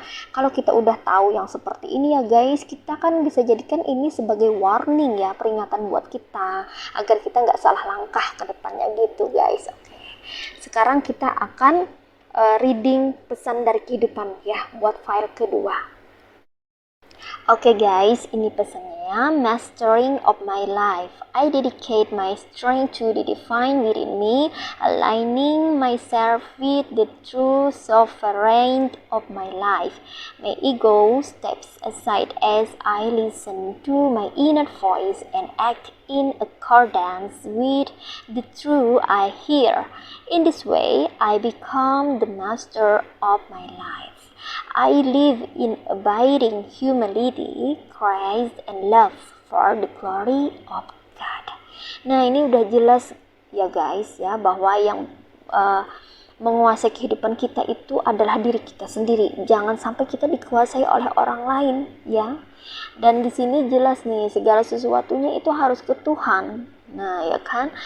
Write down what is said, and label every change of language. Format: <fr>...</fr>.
<id>Kalau kita udah tahu yang seperti ini ya guys, kita kan bisa jadikan ini sebagai warning ya, peringatan buat kita agar kita nggak salah langkah ke depannya gitu guys. Oke, sekarang kita akan reading pesan dari kehidupan ya buat file kedua. Oke guys, ini pesannya,</id> <en>mastering of my life. I dedicate my strength to the divine within me, aligning myself with the true sovereign of my life. My ego steps aside as I listen to my inner voice and act in accordance with the truth I hear. In this way, I become the master of my life. I live in abiding humility, Christ, and love for the glory of God.</en> <id>Nah, ini udah jelas ya guys ya, bahwa yang menguasai kehidupan kita itu adalah diri kita sendiri. Jangan sampai kita dikuasai oleh orang lain ya. Dan di sini jelas nih, segala sesuatunya itu harus ke Tuhan. Nah, ya kan?</id>